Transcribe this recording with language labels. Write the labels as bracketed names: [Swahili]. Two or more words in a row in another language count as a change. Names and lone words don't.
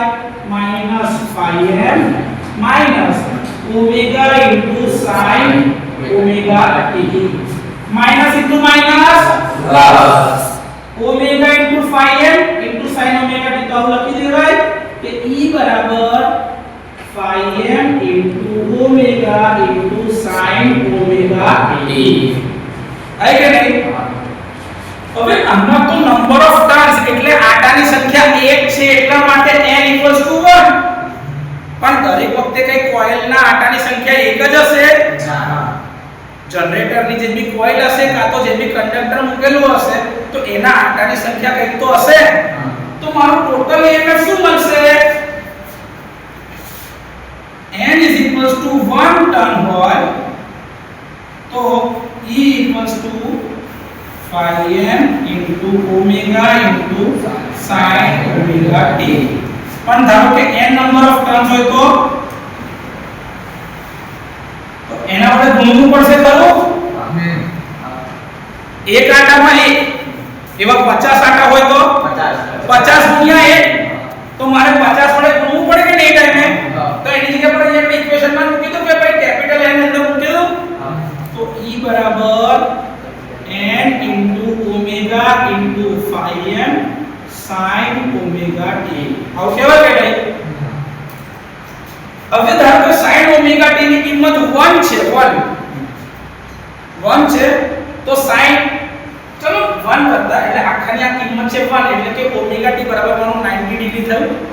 [English] -5m omega sin omega t. minus into minus plus omega into 5m into sin omega t. [Gujarati] તો આવું લખી દેવાય કે E બરાબર [English] 5m into omega into sin omega t. [Gujarati] આઈ કે નહીં? હવે આમાં તો [English] number of turns [Gujarati] એટલે આટાની સંખ્યા 1 છે એટલા માટે n = 1. પણ દરેક વખતે કઈ કોઇલના આટાની સંખ્યા 1 જ હશે? ના. જનરેટરની જે બી કોઇલ હશે કાં તો જે બી કંડક્ટર મૂકેલું હશે તો એના આંટાની સંખ્યા કંઈક તો હશે, તો મારું ટોટલ EMF શું મળશે? [English] n is equals to 1 ટર્ન [Gujarati] હોય તો [English] E equals to phi m into omega into sin omega t. [Gujarati] પણ ધારો કે n [English] number of turns [Gujarati] હોય તો એના વડે ગુણવું પડશે ખરું? એક આંટામાં એક એવા 50 આંટા હોય તો 50 ગુણ્યા 1 તો મારે 50 વડે ગુણવું પડે કે નહીં ટાઈમે? તો એની જગ્યા પર આપણે ઇક્વેશનમાં મૂકી દો કે ભાઈ કેપિટલ N અંદર મૂકી દો તો E બરાબર [English] n into omega into phi m sin omega t. [Gujarati] આવું કેવા કહેવાય? હવે ધારો કે [English] sin omega t [Gujarati] ની કિંમત 1 છે, 1 છે તો sin ચલો 1 કરતા એટલે આખાની આ કિંમત છે 1 એટલે કે [English] omega t [Gujarati] બરાબર મારું 90 ડિગ્રી થયું.